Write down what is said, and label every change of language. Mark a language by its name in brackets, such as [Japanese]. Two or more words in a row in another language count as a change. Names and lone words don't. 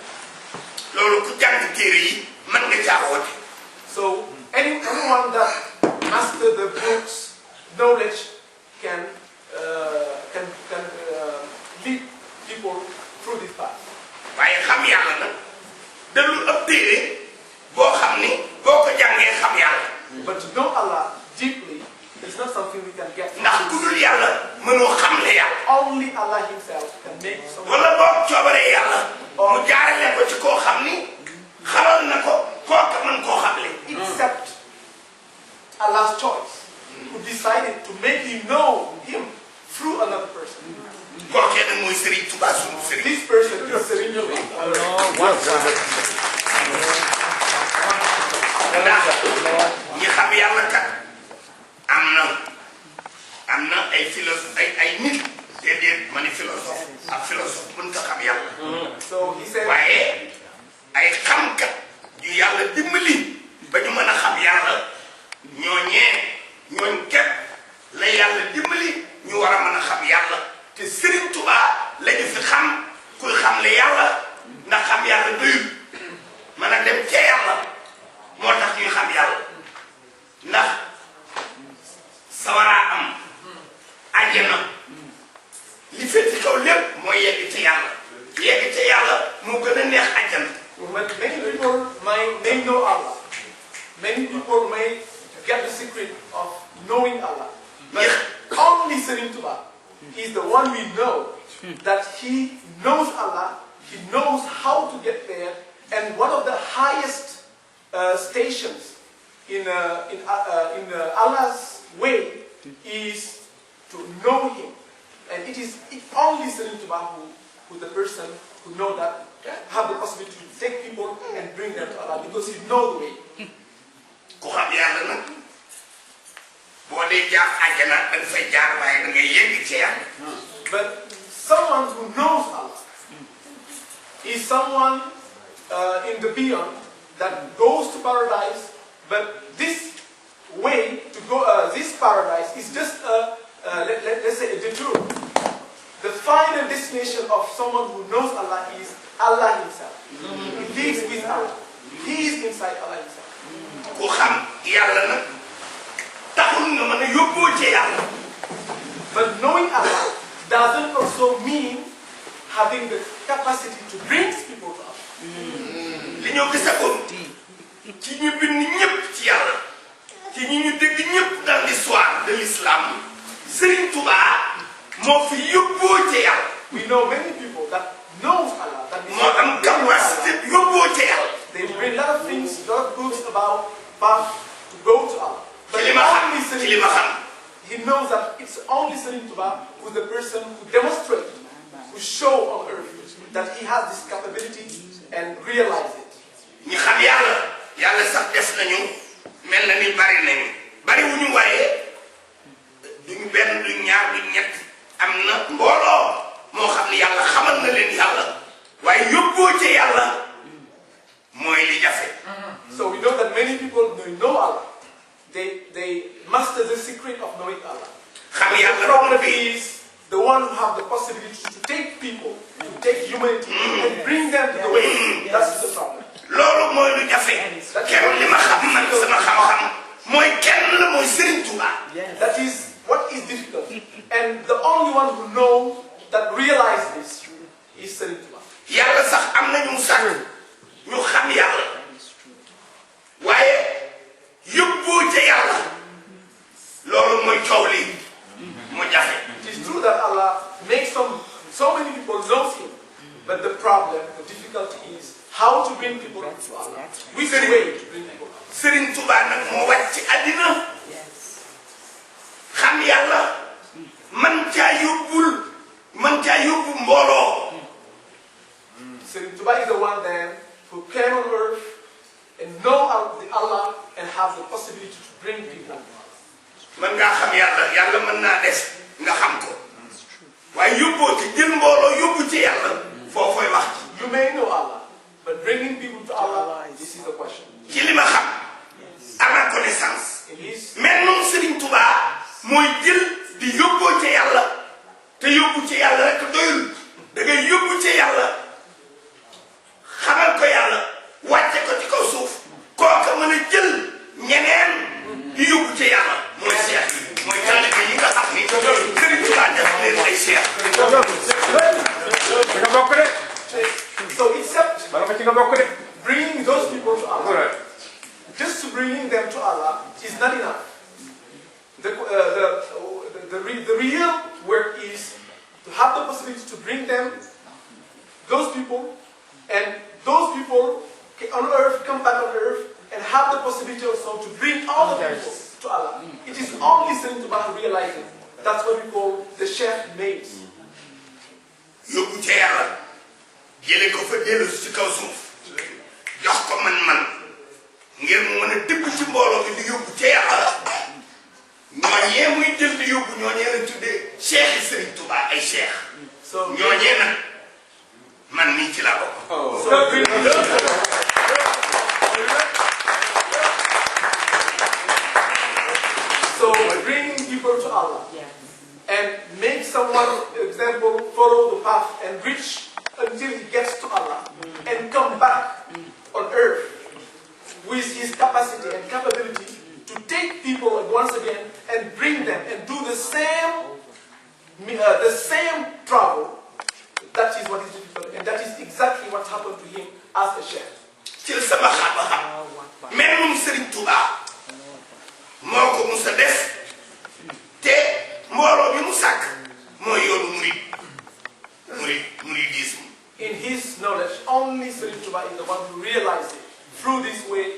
[Wolof] loolu ku jàng téere yi mën nga caa woote. [English] So anyone that master the books, knowledge can lead people through this path. [Wolof] waaye xam yàlla nag da lu ëpp téere boo xam ni boo ko jàngee xam yàlla. [English] But to know Allah deeply is not something we can get. [Wolof] ndax ku dul yàlla mënoo xamle yàlla. [English] Only Allah Himself can make someone. [Wolof] wala boo coobaree yàlla. mu jaarale ko ci koo xam ni xamal na ko kooka mën koo xamle. [English] Except Allah's choice, who decided to make you know Him through another person. [Wolof] kookee nag mooy Serigne Touba sunu Serigne. [English] This person is Serigne. [Wolof] ndax ñi xam yàlla kat am na ay philosophe ay nit déedéet ma ni philosophe ak philosophe mënut a xam yàlla. [English] So he said. [Wolof] waaye ay xamkat yu yàlla dimbali ba ñu mën a xam yàlla ñooñ képp la yàlla dimbali ñu war a mën a xam yàlla te Serigne Touba la ñu fi xam kuy xamle yàlla ndax xam yàlla doyul mën a dem ca yàlla moo tax ñuy xam yàlla ndax sawaraa am àjjana li féeti kaw lépp mooy yegg ca yàlla moo gën a neex àjjana. [English] Many people may know Allah. Many people may get the secret of knowing Allah. But only Serigne Touba is the one we know that he knows Allah, he knows how to get there, and one of the highest stations in Allah's way is to know Him. And it's only Serigne Touba who the person who know that have the possibility to take people and bring them to Allah because he knows the way. [Wolof] ku xam yàlla nag boo dee jaar àjjana da nga fay jaar waaye da ngay yegg ci yàlla. [English] But someone who knows Allah is someone in the beyond that goes to paradise. But this way to go, this paradise is just let's say a detour. The final destination of someone who knows Allah is Allah Himself. He lives with Allah. He is inside Allah Himself. [Wolof] ku xam yàlla nag taxul nga mën a yóbboo ci yàlla. [English] But knowing Allah doesn't also mean having the capacity to bring people to Allah. [Wolof] li ñoo gisagoon ci ñu bind ñëpp ci yàlla ci ñi ñu dégg ñëpp [French] dans l'histoire de l'islam [Wolof] Serigne Touba moo fi yóbboo ci yàlla. [English] We know many people that knows Allah. That [Wolof] moo am capacité yóbboo ci yàlla. [English] They bring a lot of things, a lot of books about to go to Allah. But [Wolof] ci li ma xam [English] he knows that it's only Serigne Touba who's the person who demonstrates, who show on earth that he has this capability and realize it. [Wolof] ñi xam yàlla sax def nañu mel na ni bari wuñu waaye duñu benn duñu ñaar duñu ñett am na mbooloo moo xam ni yàlla xamal na leen yàlla waaye yóbboo ci yàlla mooy li jafe. [English] So we know that many people know Allah. They master the secret of knowing Allah. [Wolof] xam [English] The [Wolof] yàlla [English] problem is the one who have the possibility to take people, to take humanity and bring them to the way. That's the problem. [Wolof] loolu mooy lu jafe. kenn li ma xam man sama xam-xam mooy kenn la mooy Serigne Touba. [English] That is what is difficult. And the only one who knows that realize this is Serigne Touba. yàlla sax am na ñu sax ñu xam yàlla waaye yóbboo ca yàlla loolu mooy coow li mu jafe. It is true that Allah makes so many people know Him, but the problem, the difficulty is how to bring people to Allah. Which way to bring people? [Wolof] Serigne Touba nag moo wàcc ci àddina xam yàlla man caa yóbbu mbooloo. [English] Serigne Touba is the one then who came on earth and know Allah and have the possibility to bring people. [Wolof] mën ngaa xam yàlla mën naa des nga xam ko waaye yóbboo ci jël mbooloo yóbbu ci yàlla foofooy wax ci. [English] You may know Allah, but bringing people to Allah, this is the question. [Wolof] ci li ma xam [French] à ma connaissance [English] It is [Wolof] mais noonu Serigne Touba mooy jël di yóbboo ci yàlla te yóbbu ci yàlla rek doyul da ngay yóbbu ci yàlla xamal ko yàlla wàcce ko ci kaw suuf kooka mën a jël ñeneen di yóbbu ci yàlla mooy seex yi mooy taalibe yi nga xam ni Sëriñ Tuubaa def leen ay seex. ci nga bokk de. [English] So except [Wolof] bala ko ci nga bokk de. [English] bringing those people to Allah, just to bringing them to Allah is not enough. The real work is to have the possibility to bring them, those people, and those people on earth come back on earth and have the possibility also to bring all the people to Allah. It is only Serigne Touba realizing. That's what we call the chef mates. [Wolof] yóbbu ca yàlla jële ko fa dellu ci kaw suuf jox ko man-man ngir mu mën a dëgg ci mbooloo bi di yóbbu ca yàlla ñooñee muy jël di yóbbu ñooñee la tuddee cheikh yi Serigne Touba ay cheikh. So ñooñee nag man mii ci laa bokk. [English] So bringing people to Allah and make someone, example, follow the path and reach until he gets to Allah and come back on earth with his capacity and capability to take people once again and bring them and do the same travel. That is what is difficult, and that is exactly what happened to him as a chef. [Wolof] ci sama xam-xam même Serigne Touba moo ko mus a def te mbooloo bi mu sàkk mooy yoonu muridisme. [English] In his knowledge, only Serigne Touba is the one who realized it through this way.